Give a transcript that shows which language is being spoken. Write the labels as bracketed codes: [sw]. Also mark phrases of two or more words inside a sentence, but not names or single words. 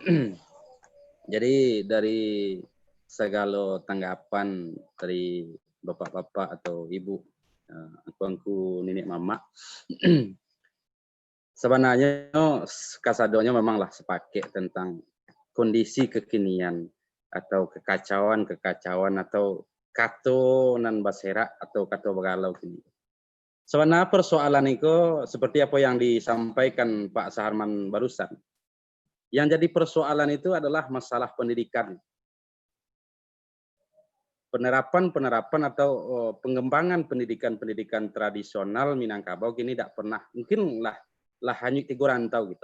[id] Jadi dari segala tanggapan dari bapak-bapak atau ibu, angku-angku nenek mama, sebenarnya kasadonya memanglah sepaket tentang kondisi kekinian atau kekacauan atau [min] kato nan basera [id] atau [min] kato bagalau kini. [id] Sebenarnya persoalan itu seperti apa yang disampaikan Pak Saharman barusan. Yang jadi persoalan itu adalah masalah pendidikan. Penerapan atau pengembangan pendidikan tradisional Minangkabau kini tidak pernah, mungkin lah hanya tiga rantau gitu.